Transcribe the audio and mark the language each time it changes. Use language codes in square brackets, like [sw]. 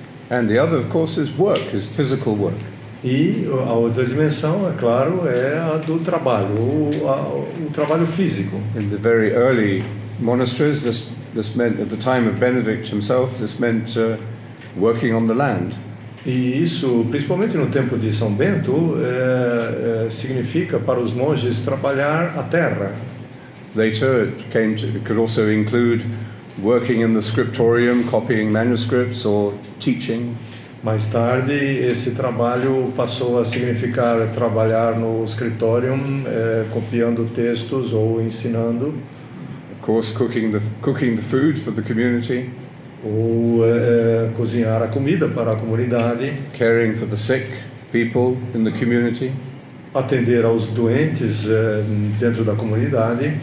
[en] And the other, of course, is work, is physical work. [pt] E a outra dimensão, é claro, é a do trabalho, o trabalho físico. [en] In the very early monasteries, this meant, at the time of Benedict himself, this meant working on the land. [pt] E isso, principalmente no tempo de São Bento, significa para os monges trabalhar a terra. [en] Later, it could also include working in the scriptorium, copying manuscripts or teaching. [pt] Mais tarde, esse trabalho passou a significar trabalhar no scriptorium, copiando textos ou ensinando. [en] Of course, cooking the food for the community. [pt] Ou cozinhar a comida para a comunidade. [en] Caring for the sick people in the community. [pt] Atender aos doentes dentro da comunidade.